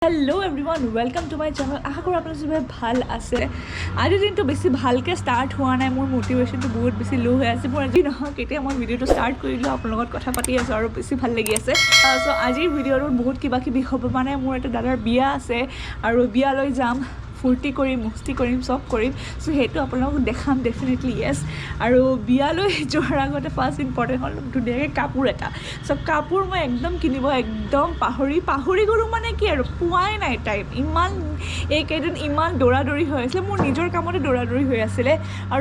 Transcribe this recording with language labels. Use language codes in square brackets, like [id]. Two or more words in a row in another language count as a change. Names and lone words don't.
[en] hello everyone welcome to my channel [hi] आशा करूँ आपलोग सब [as] ভাল আছে আজি দিনটো বেছি ভালকৈ ষ্টাৰ্ট হোৱা নাই মোৰ মোটিভেশ্যনটো বহুত বেছি লো হৈ আছে মোৰ আজি নহয় কেতিয়া মই ভিডিঅ'টো ষ্টাৰ্ট কৰিলোঁ আপোনাৰ লগত কথা পাতি আছোঁ আৰু বেছি ভাল লাগি আছে চ' আজিৰ ভিডিঅ'টোত বহুত কিবা কিবি হ'ব মানে মোৰ এটা দাদাৰ বিয়া আছে আৰু বিয়ালৈ যাম ফূৰ্তি কৰিম মস্তি কৰিম সব কৰিম চ' সেইটো আপোনালোকক দেখাম [en] definitely yes [as] আৰু বিয়ালৈ যোৱাৰ আগতে [en] first important [as] হ'ল ধুনীয়াকৈ কাপোৰ এটা চ' কাপোৰ মই একদম কিনিব একদম পাহৰি গ'লোঁ মানে কি আৰু পোৱাই নাই টাইম ইমান এইকেইদিন ইমান দৌৰা দৌৰি হৈ আছিলে মোৰ নিজৰ কামতে দৌৰা-দৌৰি হৈ আছিলে আৰু